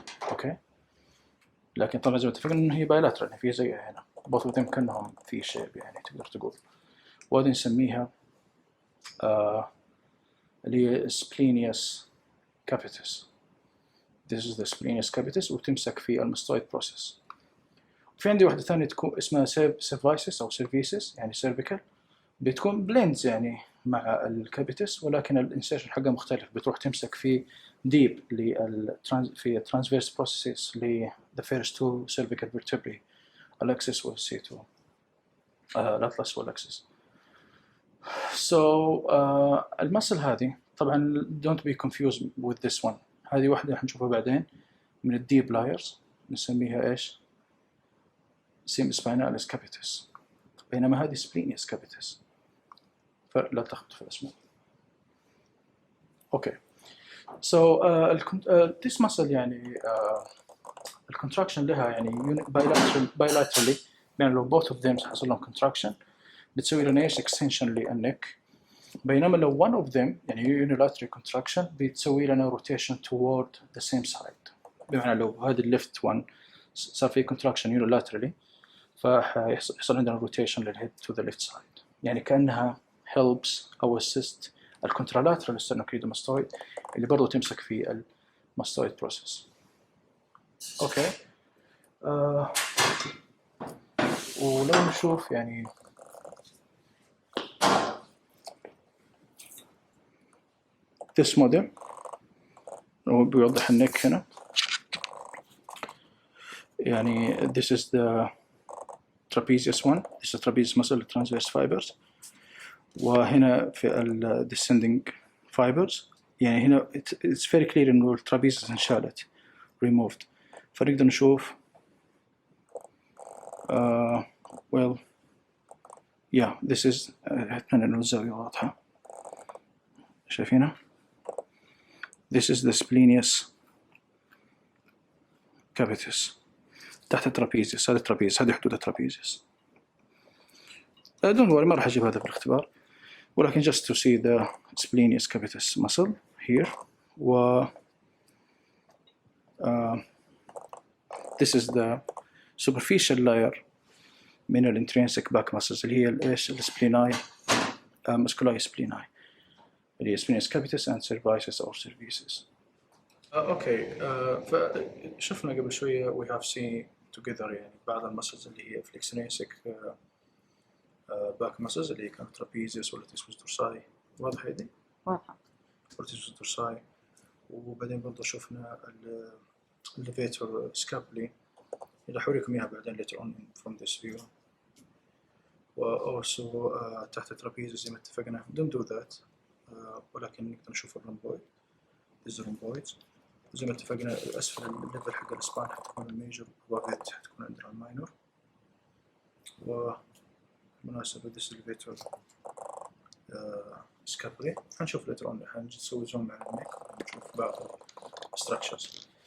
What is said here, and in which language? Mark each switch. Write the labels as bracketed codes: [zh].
[ar] أوكي، لكن طبعا زي ما اتفقنا إنه هي bilateral، في زيها هنا [en] both of them [ar] كأنهم في shape يعني تقدر تقول. وهذه نسميها اللي هي splenius capitis. [en] This is the splenius capitis، [ar] وتمسك في الماستويد [en] process. [ar] في عندي واحدة ثانية تكون اسمها cervicis أو cervicis يعني cervical، بتكون blends يعني مع الكابيتس، ولكن الانسيرشن حقها مختلف، بتروح تمسك في deep في transverse processes ل [en] the first two cervical vertebrae [ar] الأكسس والسيتو الأطلس والأكسس. [en] So [ar] المسل هذه طبعا [en] don't be confused with this one. [ar] هذه واحدة حنشوفها بعدين من الديب لايرز نسميها إيش؟ semispinalis capitis، بينما هذه splenius capitis، فلا تخطئ في الأسماء. Okay, [en] so this muscle [ar] يعني الcontraction لها يعني bilaterally، يعني لو [en] both of them [ar] حصل لهم contraction بتسوي لنا إيش extension للنك. بينما لو one of them يعني unilateral contraction بتسوي لنا [en] rotation toward the same side. [ar] بمعنى لو هذا الليفت one صار في contraction unilaterally فيحصل عندنا rotation للهيد [en] to the left side. [ar] يعني كأنها helps أو assist الكونترالاترال sternocleidomastoid اللي برضو تمسك في الماستويد process. أوكي. ولو نشوف يعني this model هو بيوضح النك هنا. [en] يعني this is the trapezius one, this is trapezius muscle transverse fibers. [ar] وهنا في ال descending fibers. يعني هنا it's very clear إنه الترابيزيوس انشالت removed. فنقدر نشوف [en] well yeah this is [ar] أتمنى إنه الزاوية واضحة. [en] شايفينها؟ This is the splenius capitis تحت الترابيزيوس. [ar] هذا الترابيزيوس، هذه حدود الترابيزيوس. [en] don't worry [ar] ما راح أجيب هذا في الاختبار، [en] ولكن just to see the splenius capitis muscle here. و this is the superficial layer من ال intrinsic back muscles اللي هي إيش السبليناي musculi spleni اللي هي splenius capitis and cervicis or cervicis. Okay. [ar] فشفنا قبل شوية [en] we have seen together [ar] يعني بعض المسلز اللي هي flexionesic back muscles اللي هي كانت trapezius ولا latissimus dorsi. واضحة يدي؟ واضحة. latissimus dorsi. وبعدين برضه شفنا elevator scapulae اللي حوريكم إياها بعدين later on from this view. و also تحت الترابيزيوس زي ما اتفقنا [en] don't do that. [ar] ولكن نقدر نشوف الرمبويد الرمبويد زي ما اتفقنا أسفل الليفل حق الإسبان حتكون الميجر وبابيت حتكون عندنا الماينور. ومناسبة this elevator scapulae حنشوف [en] later on [ar] حنسوي زوم على النك ونشوف بعض structures.